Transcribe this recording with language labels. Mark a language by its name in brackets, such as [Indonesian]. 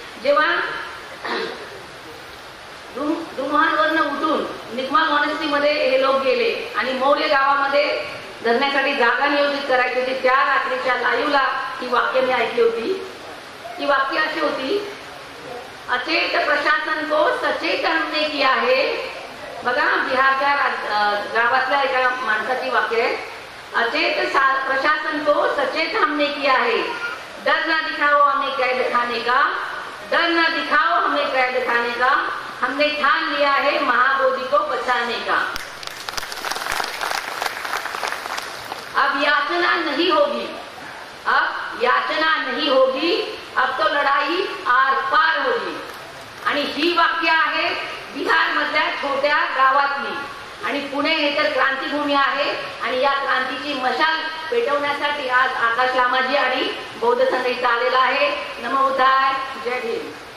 [Marathi] जेव्हा दुमहानवरनं उठून निगमा मॉनेस्ट्रीमध्ये हे लोक गेले आणि मौर्य गावामध्ये धरण्यासाठी जागा नियोजित करायची होती, त्या रात्रीच्या लाईव्हला ही वाक्य मी ऐकली होती. ती वाक्य अशी होती, [Hindi] अचेत प्रशासन को सचेत हमने किया है. [Marathi] बघा, बिहारच्या गावातल्या एका माणसाची वाक्य आहे, [Hindi] अचेत प्रशासन को सचेत हमने किया है. डर ना दिखाओ हमें कैद खाने का, डर ना दिखाओ हमें कैद खाने का, हमने ठान लिया है महाबोधि को बचाने का. अब याचना नहीं होगी, अब याचना नहीं होगी, अब तो लढाई आर पार होगी. [Marathi] आणि ही वाक्य आहे बिहार मधल्या छोट्या गावातली. आणि पुणे हे तर क्रांतीभूमी आहे आणि या क्रांतीची मशाल पेटवण्यासाठी आज आकाश लामाजी आणि बौद्ध संघ इथं आलेला आहे. नमो बुद्धाय, जय भीम.